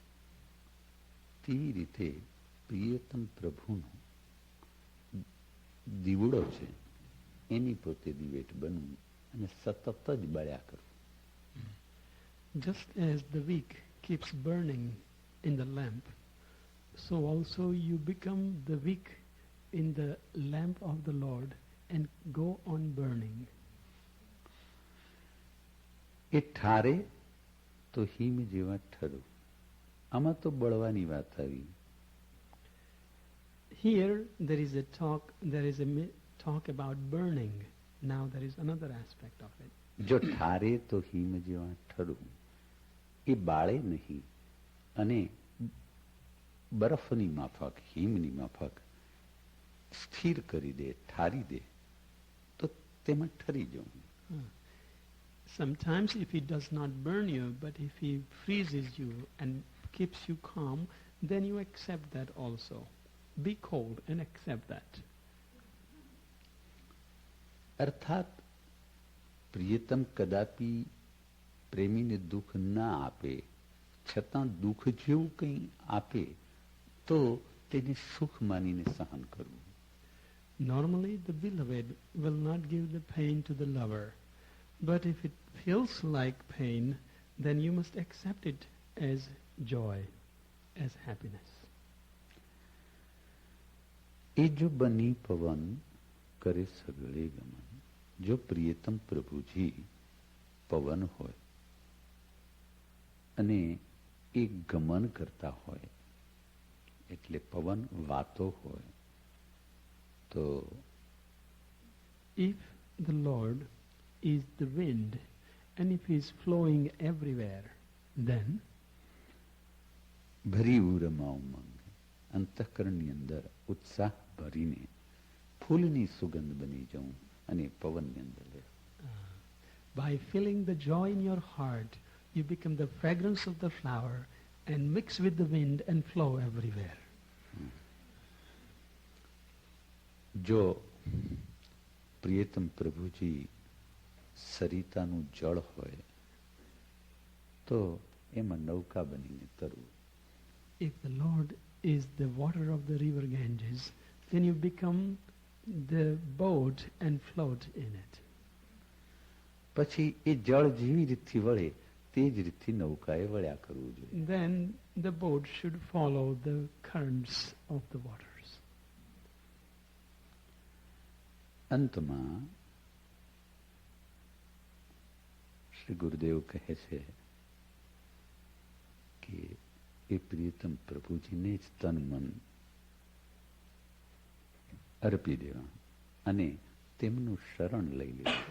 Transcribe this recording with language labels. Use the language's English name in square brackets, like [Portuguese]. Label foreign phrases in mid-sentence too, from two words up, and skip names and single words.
[Gujarati] તેવી રીતે પ્રિયતમ પ્રભુનો દીવડો છે એની પોતે દિવેટ બનવું અને સતત જ બળ્યા કરવું. [English] Just as the wick keeps burning in the lamp, so also you become the wick in the lamp of the Lord and go on burning. [Gujarati] એ ઠારે તો હિમ જેવા ઠરું. આમાં તો બળવાની વાત આવી. [English] Here there is a talk about burning. Now there is another aspect of it. [Gujarati] જો ઠારે તો હિમ જેવા ઠરું, એ બાળે નહીં અને બરફની માફક, હિમની માફક સ્થિર કરી દે, ઠારી દે, તો તેમાં ઠરી જવું. [English] Sometimes if he does not burn you, but if he freezes you and keeps you calm, then you accept that also. Be cold and accept that. [Gujarati] અર્થાત પ્રિયતમ કદાપી પ્રેમીને દુઃખ ના આપે, છતાં દુઃખ જેવું કંઈ આપે તો તેને સુખ માનીને સહન કરવું. [English] Normally the beloved will not give the pain to the lover, but if it feels like pain, then you must accept it as joy, as happiness. [Gujarati] એ જો બની પવન કરે સગળે ગમન. જો પ્રિયતમ પ્રભુજી પવન હોય અને એ ગમન કરતા હોય, એટલે પવન વાતો હોય, તો [English] If the Lord is the wind and if he is flowing everywhere, then [Gujarati] ભરી ઉરમાં ઉમંગ, અંતઃકરણની અંદર ઉત્સાહ ભરીને ફૂલની સુગંધ બની જાઉં અને પવનની અંદર લે. [English] by feeling the joy in your heart, you become the fragrance of the flower and mix with the wind and flow everywhere. [Gujarati] જો પ્રિયતમ પ્રભુજી સરિતાનું જળ હોય તો એમાં નૌકા બનીને તરવું. [English] If the Lord is the water of the river Ganges, then you become the boat and float in it. [Gujarati] પછી એ જળ જેવી રીતથી વળે તે જ રીતથી નૌકાએ વળ્યા કરવું જોઈએ. [English] Then the boat should follow the currents of the waters. [Gujarati] અંતમાં શ્રી ગુરુદેવ કહે છે કે એ પ્રિયતમ પ્રભુજીને જ તન મન અર્પી દેવા અને તેમનું શરણ લઈ લેવું.